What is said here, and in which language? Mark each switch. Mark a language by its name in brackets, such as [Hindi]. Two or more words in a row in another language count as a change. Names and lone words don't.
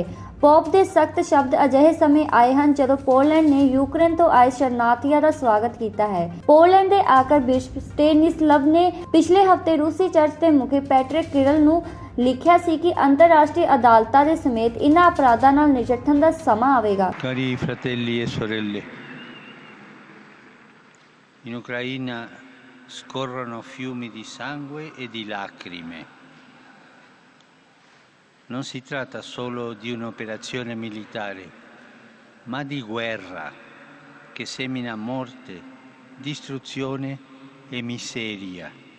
[Punjabi] ਪੋਪ ਦੇ ਸਖਤ ਸ਼ਬਦ ਅਜਿਹੇ ਸਮੇਂ ਆਏ ਹਨ ਜਦੋਂ ਪੋਲੈਂਡ ਨੇ ਯੂਕਰੇਨ ਤੋਂ ਆਏ ਸ਼ਰਨਾਰਥੀਆਂ ਦਾ ਸਵਾਗਤ ਕੀਤਾ ਹੈ। ਪੋਲੈਂਡ ਦੇ ਆਕਰ ਬਿਸ਼ਪ ਸਟੇਨਿਸਲਵ ਨੇ ਪਿਛਲੇ ਹਫ਼ਤੇ ਰੂਸੀ ਚਰਚ ਦੇ ਮੁਖੀ ਪੈਟਰਿਕ ਕਿਰਲ ਨੂੰ ਲਿਖਿਆ ਸੀ ਕਿ ਅੰਤਰਰਾਸ਼ਟਰੀ ਅਦਾਲਤਾਂ ਦੇ ਸਮੇਤ ਇਨ੍ਹਾਂ ਅਪਰਾਧਾਂ ਨਾਲ ਨਜਿੱਠਣ ਦਾ ਸਮਾਂ ਆਵੇਗਾ। [Italian] Cari fratelli e sorelle, in Ucraina scorrono fiumi di sangue e di lacrime. Non si tratta solo di un'operazione militare, ma di guerra che semina morte, distruzione e miseria.